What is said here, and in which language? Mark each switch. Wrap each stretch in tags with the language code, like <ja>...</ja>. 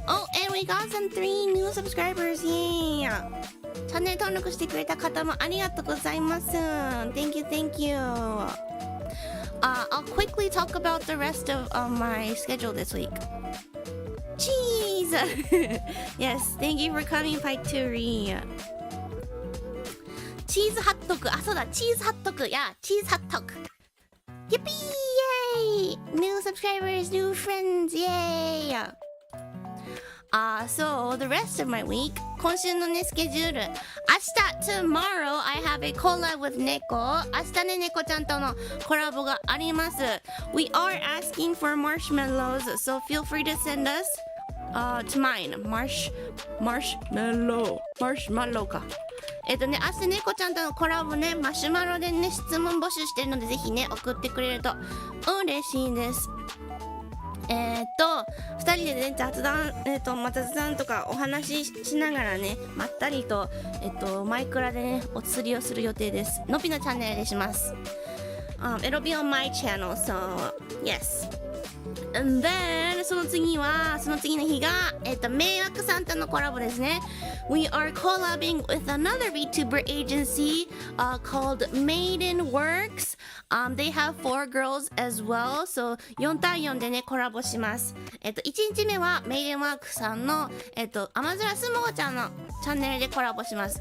<en>Oh, and we got some 3 new subscribers. Yeah.</en> <ja>チャンネル登録してくれた方もありがとうございます。</ja> <en>Thank you. I'll quickly talk about the rest of my schedule this week. Cheese! Yes, thank you for coming, Paituri. Cheese hot dog.</en> <ja>そうだ、チーズハットク。</ja> <en>Yeah, cheese hot dog. Yippee! Yay! New subscribers, new friends, yay! So the rest of my week,</en> <ja>今週のね、スケジュール。明日、</ja> <en>tomorrow, I have a collab with 猫。</en> <ja>明日ね、猫ちゃんとのコラボがあります。</ja> <en>We are asking for marshmallows, so feel free to send us to mine.</en> <ja>Marshmallow か。明日猫ちゃんとのコラボね、マシュマロでね、質問募集してるので、ぜひね、送ってくれると嬉しいです。 2人でね、雑談とかお話ししながらね、まったりと、マイクラでね、お釣りをする予定です。のびのチャンネルでします。</ja> <en>It'll be on my channel, so yes. And then</en> <ja>その次の日が迷惑サンタのコラボですね。</ja> <en>We are collabing with another VTuber agency called Maiden Works. They have 4 girls as well.</en> <ja>So 4対4でねコラボします。1日目はメイデンワークさんのアマズラスモゴちゃんのチャンネルでコラボします。</ja>